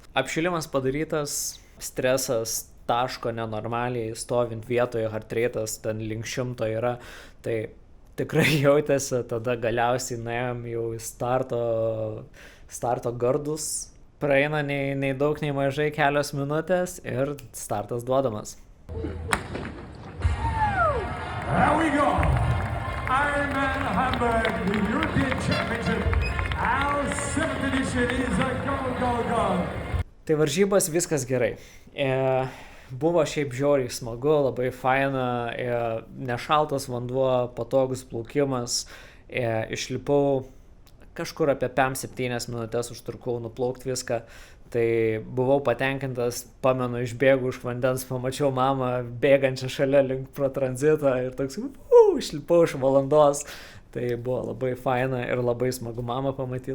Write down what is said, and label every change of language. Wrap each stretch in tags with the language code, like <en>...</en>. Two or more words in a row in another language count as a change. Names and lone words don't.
<lt>Apšilimas padarytas, stresas taško nenormaliai, stovint vietoje,</lt> <en>heart rate'as</en> <lt>ten link 100 yra, tai tikrai jautėsi, tada galiausiai nuėjom jau į starto gardus, praeina nei daug, nei mažai kelios minutės ir startas duodamas.</lt> <en>Here we go! Ironman Hamburg, the European Championship. Our 7th edition is a go, go, go.</en> <lt>Tai varžybos viskas gerai. Buvo šiaip žiauriai smagu, labai faina, nešaltas vanduo, patogus plaukimas, išlipau kažkur apie 5-7 minutės užtrukau nuplaukti viską, tai buvau patenkintas, pamenu, išbėgu iš vandens, pamačiau mamą bėgančią šalia link pro tranzitą ir toks, išlipau iš valandos, tai buvo labai faina ir labai smagu mamą pamatyti.</lt>